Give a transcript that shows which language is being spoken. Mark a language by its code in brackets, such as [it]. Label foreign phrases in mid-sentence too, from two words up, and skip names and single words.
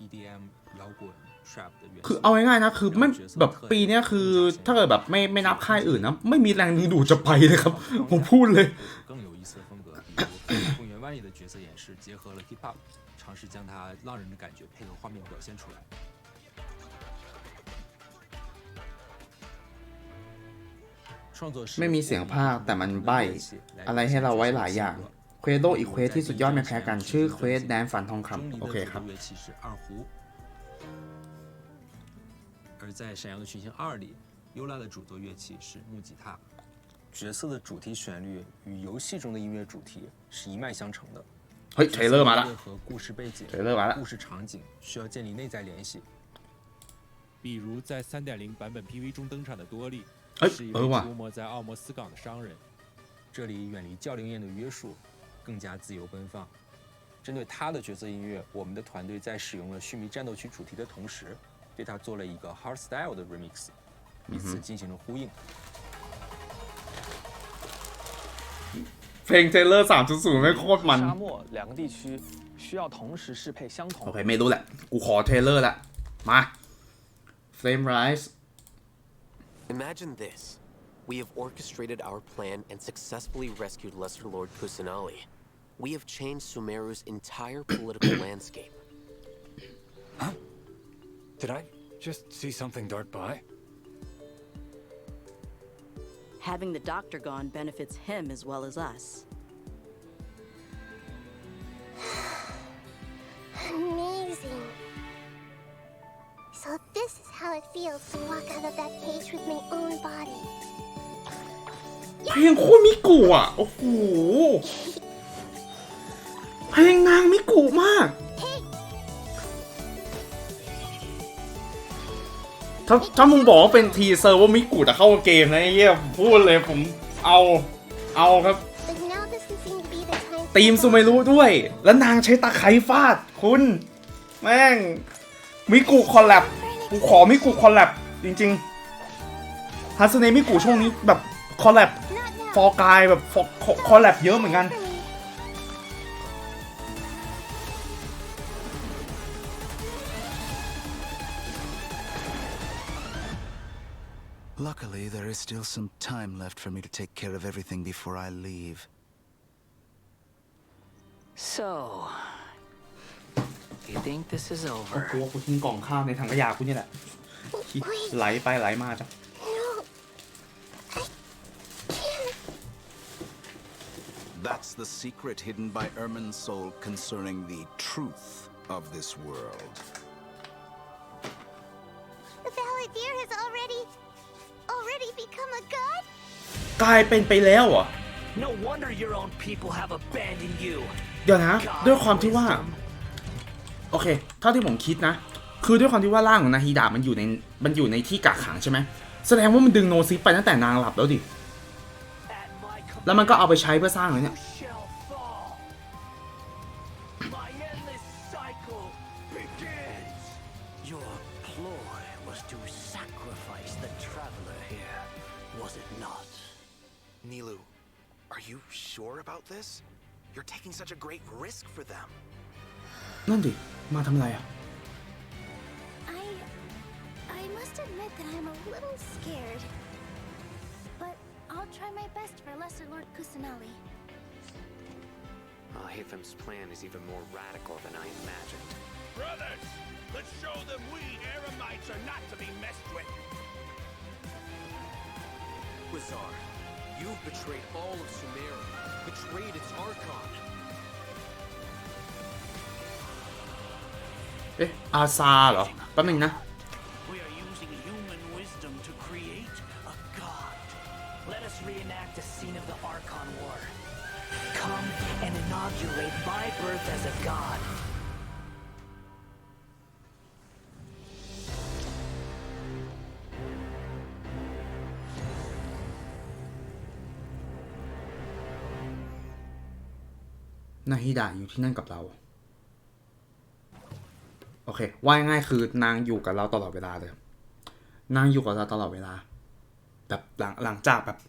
[th] คือเอาง่ายๆนะคือไม่แบบปีนี้คือถ้าเกิดแบบไม่นับค่ายอื่นนะไม่มีแรงดึงดูดจะไปเลยครับผมพูดเลยไม่มีเสียงภาคแต่มันใบ้อะไรให้เราไว้หลายอย่างเควสโลกอีกเควสที่สุดยอดไม่แพ้กันชื่อเควสแดนฝันทองคำโอเคครับ [zh] 而在《闪耀的群星2》里，优拉的主作乐器是木吉他，角色的主题旋律与游戏中的音乐主题是一脉相承的。 [th] เฮ้ยเทรลเลอร์มาละ [zh] 和故事背景、 [th] เทรลเลอร์มาละ [zh] 故事场景需要建立内在联系。比如在3.0版本 PV 中登场的多利，是一位出没在奥莫斯港的商人。这里远离教龄宴的约束，更加自由奔放。针对他的角色音乐，我们的团队在使用了须弥战斗曲主题的同时，对他做了一个 hardstyle 的 remix， 彼此进行了呼应。 [th] เพลงเทรลเลอร์ 3.0 ไม่โคตรมัน [zh] 沙漠两个地区需要同时适配相同。 [th] โอเคไม่รู้แหละกูขอเทรลเลอร์ละมา Flame Rise [en] Imagine this. We have orchestrated our plan and successfully rescued Lesser Lord Kusanali. We have changed Sumeru's entire political landscape. Huh? Did I just see something dart by? Having the doctor gone benefits him as well as us. Amazing. So this is how it feels to walk out of that cage with my own body. [th] เพลงโคมิกุอ่ะโอ้โหเพลงนางมิกุมากถ้ามึงบอกว่าเป็นทีเซอร์ว่ามิกุจะเข้าเกมนะไอ้เหี้ยผมพูดเลยผมเอาครับ ทีมซูเมรุด้วยแล้วนางใช้ตะไคร้ฟาดคุณแม่งมิกุคอลแลบกูขอมิกุคอลแลบจริงๆฮัสเนะมิกุช่วงนี้แบบคอลแลบฟอร์กายแบบคอลแลบเยอะเหมือนกัน [en] Luckily, there is still some time left for me to take care of everything before I leave. So, you think this is over? [th] กูว่ากูทิ้งกล่องข้าวในถังขยะกูนี่แหละไหลไปไหลมาจ้ะ [en] That's us the secret hidden by Ermin's soul concerning the truth of this world. The Balladeer has already become a god? [th] กลายเป็นไปแล้วเหรอ [en] No wonder your own people have abandoned you. [th] เดี๋ยวนะด้วยความที่ว่าโอเคเท่าที่ผมคิดนะคือด้วยความที่ว่าร่างของนาฮิดะมันอยู่ในที่กักขังใช่ไหมแสดงว่ามันดึงโนซิไปตั้งแต่นางหลับแล้วดิแล้วมันก็เอาไปใช้เพื่อสร้างเลยเนี่ย [en] My endless cycle begins. Your ploy was to sacrifice the traveler here, was it not? Nilu, are you sure about this? You're taking such a great risk for them. [th] นั่นดิมาทำอะไรอ่ะ [en] I must admit that I'm a little scared. But I'll try my best for Lesser Lord Kusanali. Hathem's plan is even more radical than I imagined. Brothers, let's show them we Eremites are not to be messed with. Wizar, you've betrayed all of Sumeru, betrayed its archon. [th] เอ๊ะอาซาเหรอแป๊บนึงนะ [en] We are using human wisdom to create a god. Let us reenact the scene of the Archon War. Come and inaugurate my birth as a god. [th] นาฮิดะอยู่ที่นั่นกับเราโอเคว่าง่ายๆคือนางอยู่กับเราตลอดเวลาเลยนางอยู่กับเราตลอดเวลาแบบหลังจาก